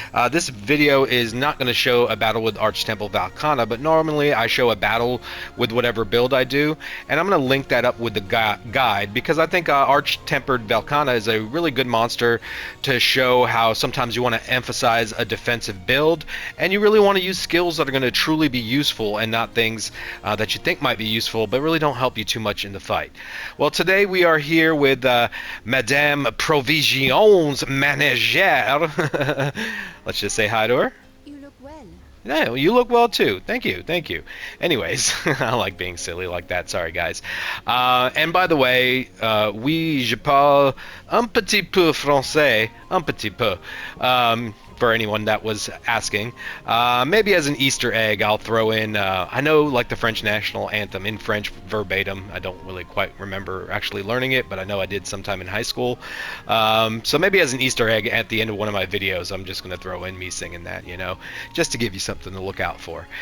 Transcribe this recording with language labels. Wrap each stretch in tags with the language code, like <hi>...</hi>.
<en>This video is not going to show a battle with Arch-Tempered Velkhana, but normally I show a battle with whatever build I do, and I'm going to link that up with the guide because I think Arch-Tempered Velkhana is a really good monster to show how sometimes you want to emphasize a defensive build, and you really want to use skills that are going to truly be useful and not things that you think might be useful but really don't help you too much in the fight. Well, today we are here with Madame Provisions Manager. Let's just say hi to her. You look well. Yeah, you look well too. Thank you, thank you. Anyways, I like being silly like that. Sorry, guys. And by the way,</en> <fr>oui, je parle un petit peu français, un petit peu.</fr> <en>For anyone that was asking, maybe as an Easter egg, I'll throw in. I know, like the French national anthem in French verbatim. I don't really quite remember actually learning it, but I know I did sometime in high school. So maybe as an Easter egg at the end of one of my videos, I'm just going to throw in me singing that, just to give you something to look out for.</en>